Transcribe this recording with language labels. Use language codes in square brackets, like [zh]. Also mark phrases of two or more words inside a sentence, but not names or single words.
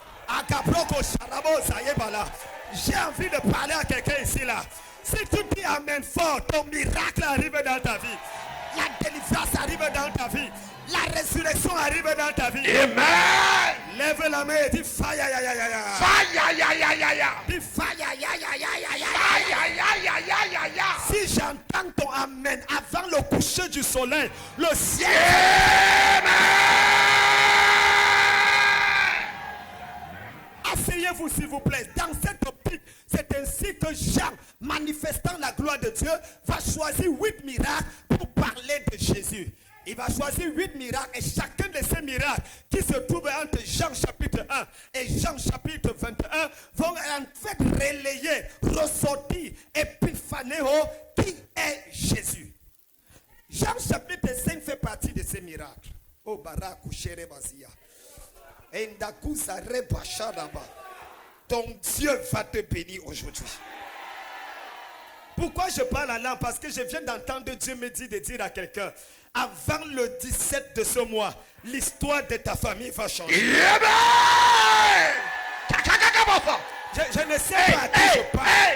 [fr] J'ai envie de parler à quelqu'un ici là. Si tu dis amen fort, ton miracle arrive dans ta vie. La délivrance arrive dans ta vie. La résurrection arrive dans ta vie. Amen. Lève la main et dis fire, ya, ya, ya, ya. Fire, ya, ya, ya, ya. Dis fire, ya, ya, ya, ya, ya, ya. Fire, ya, ya, ya, ya, ya. Si j'entends ton amen Amen. Avant le coucher du soleil, le ciel. Asseyez-vous s'il vous plaît. Dans cette optique, c'est ainsi que Jean, manifestant la gloire de Dieu, va choisir 8 miracles pour parler de Jésus. Il va choisir 8 miracles et chacun de ces miracles qui se trouvent entre Jean chapitre 1 et Jean chapitre 21 vont en fait relayer, ressortir, épiphanéo, qui est Jésus. Jean chapitre 5 fait partie de ces miracles. Oh barakou chere bazia. Endaku sare bachadaba. Ton Dieu va te bénir aujourd'hui. Pourquoi je parle en langue? Parce que je viens d'entendre Dieu me dire de dire à quelqu'un, avant le 17 de ce mois, l'histoire de ta famille va changer. Je ne sais pas à qui je parle.